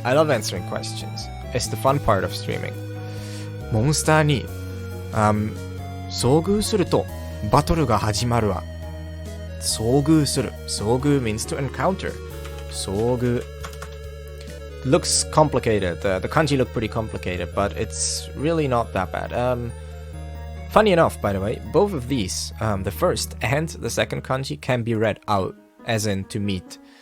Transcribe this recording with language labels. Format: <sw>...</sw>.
<en>I love answering questions. It's the fun part of streaming.</en> <ja>モンスターに、遭遇するとバトルが始まるわ。遭遇する。</ja> <en>遭遇 means to encounter. 遭遇 looks complicated. The kanji look pretty complicated, but it's really not that bad. Funny enough, by the way, both of these, the first and the second kanji, can be read out, as in to meet.</en>